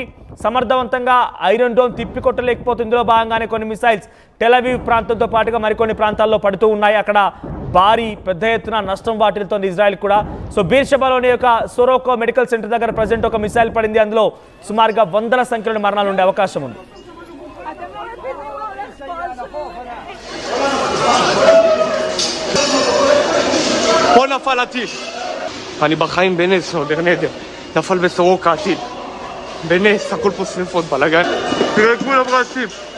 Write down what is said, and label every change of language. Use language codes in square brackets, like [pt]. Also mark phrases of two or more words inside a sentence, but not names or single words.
[te] సమర్థవంతంగా ఐరన్ డోమ్ తిప్పికొట్టలేకపోతుంది. ఇందులో భాగంగానే కొన్ని మిసైల్స్ టెలవీవ్ ప్రాంతంతో పాటుగా మరికొన్ని ప్రాంతాల్లో పడుతూ ఉన్నాయి. అక్కడ భారీ పెద్ద ఎత్తున నష్టం వాటిల్తోంది ఇజ్రాయెల్ కూడా. సో బీర్షెబాలోని యొక్క సొరోకో మెడికల్ సెంటర్ దగ్గర ప్రజెంట్ ఒక మిసైల్ పడింది. అందులో సుమారుగా వందల సంఖ్యలో మరణాలు ఉండే అవకాశం ఉంది. [he] פה נפל הטיל. אני בחיים בנס או ברנדר, נפל בסורוקה הטיל. בנס, הכל פה שריפות, בלגן. תראה את כולם רצים.